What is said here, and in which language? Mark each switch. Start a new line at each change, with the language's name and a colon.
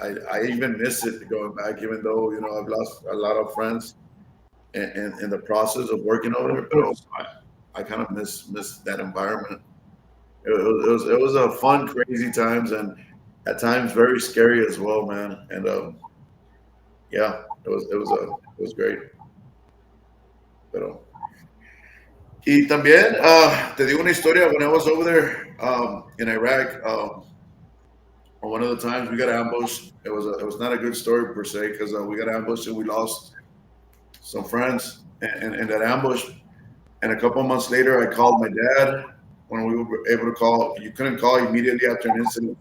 English: I even miss it going back, even though I've lost a lot of friends in the process of working over there. But I kind of miss that environment. It was a fun, crazy times, and at times very scary as well, man. And yeah, it was great.
Spanish: Pero, y también te digo una historia.
English: When I was over there in Iraq, one of the times we got ambushed. It was not a good story per se, because we got ambushed and we lost some friends in that ambush. And a couple of months later, I called my dad when we were able to call, you couldn't call immediately after an incident.